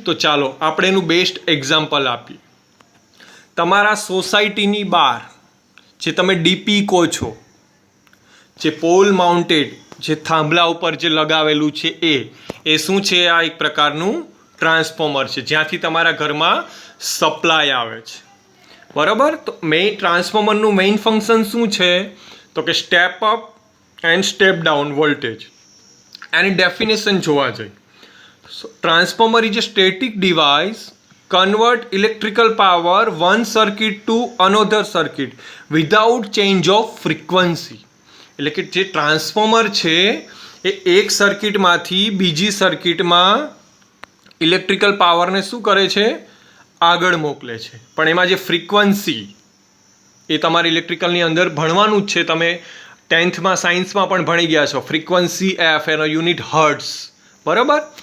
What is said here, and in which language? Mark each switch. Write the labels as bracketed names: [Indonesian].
[Gujarati] તો ચાલો આપણે એનું બેસ્ટ એક્ઝામ્પલ આપીએ. તમારા સોસાયટીની બહાર જે તમે ડીપી કહો છો, જે પોલ માઉન્ટેડ, જે થાંભલા ઉપર જે લગાવેલું છે એ શું છે? આ એક પ્રકારનું ટ્રાન્સફોર્મર છે જ્યાંથી તમારા ઘરમાં સપ્લાય આવે છે. બરાબર? તો ટ્રાન્સફોર્મરનું મેઇન ફંક્શન શું છે? તો કે [English] Step up and step down voltage. [Gujarati] Any definition જોવા જઈએ. [English] Transformer is a static device convert electrical power one circuit to another circuit without change of frequency. [Gujarati] એટલે કે જે ટ્રાન્સફોર્મર છે એ એક સર્કિટમાંથી બીજી સર્કિટમાં ઇલેક્ટ્રિકલ પાવરને શું કરે છે? આગળ મોકલે છે. પણ એમાં જે ફ્રીક્વન્સી, એ તમારે ઇલેક્ટ્રિકલની અંદર ભણવાનું જ છે. તમે 10th સાયન્સમાં પણ ભણી ગયા છો. ફ્રીક્વન્સી એફ, એનો યુનિટ હર્ટ્ઝ. બરાબર?